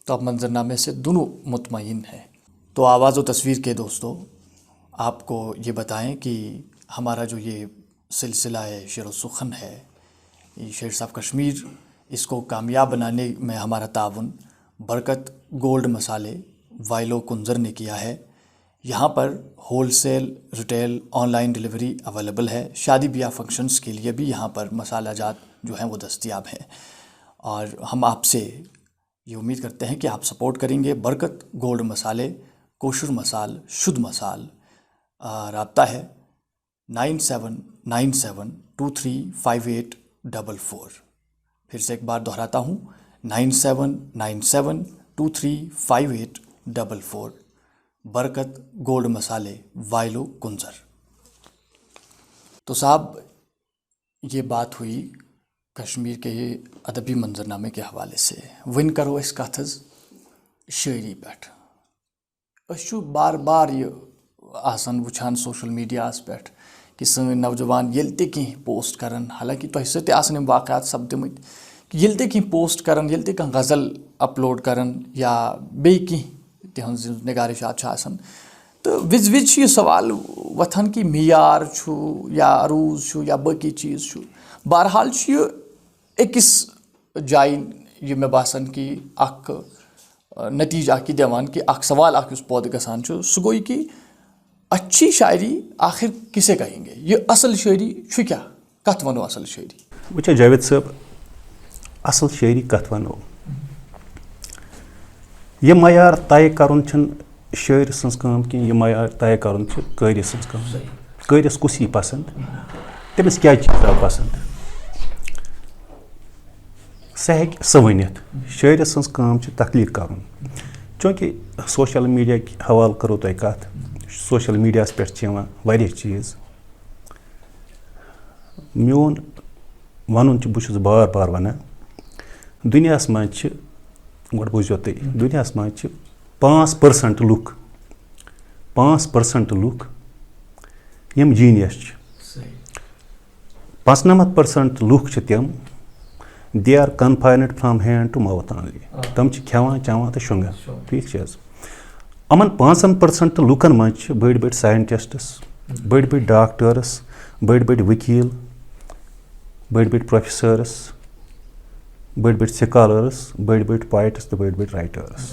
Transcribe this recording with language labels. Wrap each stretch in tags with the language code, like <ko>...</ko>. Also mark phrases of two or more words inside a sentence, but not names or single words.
<ur>تو آپ منظرنامے سے دونوں مطمئن ہیں۔ تو آواز و تصویر کے دوستو، آپ کو یہ بتائیں کہ ہمارا جو یہ سلسلہ شعر و سخن ہے، یہ شیرز آف کشمیر، اس کو کامیاب بنانے میں ہمارا تعاون برکت گولڈ مسالے وائلو کنزر نے کیا ہے. یہاں پر</ur> <en>wholesale, retail, online delivery available</en> <ur>ہے. شادی بیاہ فنکشنز کے لیے بھی یہاں پر مسالہ جات جو ہیں وہ دستیاب ہیں. اور ہم آپ سے یہ امید کرتے ہیں کہ آپ سپورٹ کریں گے. برکت گولڈ مسالے، کوشر مسال، شدھ مسال. رابطہ ہے 9797235844. پھر سے ایک بار دہراتا ہوں 9797235844. برکت گولڈ مسالے وائلو کنزر. تو صاحب یہ بات ہوئی کشمیر کے ادبی منظرنامے کے حوالے سے.</ur> <ks>ون کرو اس کتھ شاعری پہ. بار بار یہ آسان وچھان سوشل میڈیاس پہ کہ سن نوجوان یل تہ کی پوسٹ کرن، حالانکہ تہ سۭتۍ آسن یِم واقعات سپدمٕتۍ کہ یل تہ کی پوسٹ کرن، یل تہ کانٛہہ غزل اپلوڈ کرن یا بیٚیہِ کینٛہہ تِہنٛز نگارشات چھِ آسان، تو وِزِ وِزِ چھُ یہِ سوال وۄتھان کہ معیار چھُ یا عروض چھُ یا باقی چیٖز چھُ. بہرحال چھُ یہِ أکِس جایہِ یہِ مےٚ باسان کہ اکھ نتیجہ اکھ یہِ دِوان کہ اکھ سوال اکھ یُس پٲدٕ گژھان چھُ سُہ گوٚو یہِ کہ</ks> <ur>اچھی شاعری آخر کسے کہیں گے؟</ur> <ks>یہ اصل شاعری چھُ کیا؟ کتھ ونو اصل شاعری؟ وچھا جاوید صاحب، اصل شاعری کتھ ونو؟ یہ معیار طے کرن چھن شاعر سنز کام کی، یہ معیار طے کرن چھ قٲری سنز کام. قٲرِس کُس یی پسند، تٔمِس کیٛازِ چھِ کِتاب پسند، سُہ ہیٚکہِ سُہ ؤنِتھ. شاعر سنز کام چھِ تخلیق کرُن. چوٗنٛکہِ</ks> <en>social media</en> <ks>حوالہٕ کرو تۄہہِ کتھ، سوشل میڈیاہس پٮ۪ٹھ چھِ یِوان واریاہ چیٖز. میون ونُن چھُ، بہٕ چھُس بار بار ونان، دُنیاہس منٛز چھِ، گۄڈٕ بوٗزِو تُہۍ، دُنیاہس منٛز چھِ 5% لُکھ، 5% لُکھ یِم جیٖنیس چھِ. 95% لُکھ چھِ تِم</ks> <en>they are confined from hand to mouth only.</en> <ks>تِم چھِ کھٮ۪وان چٮ۪وان تہٕ شۄنٛگان. ٹھیٖک چھِ حظ؟ یِمن 5% لُکن منٛز چھِ بٔڑۍ بٔڑۍ ساینٹسٹس، بٔڑۍ بٔڑۍ ڈاکٹٲرٕس، بٔڑۍ بٔڑۍ ؤکیٖل، بٔڑۍ بٔڑۍ پروفیسٲرٕس، بٔڑۍ بٔڑۍ سکالٲرٕس، بٔڑۍ بٔڑۍ پویٹٕس تہٕ بٔڑۍ بٔڑۍ رایٹٲرٕس.</ks>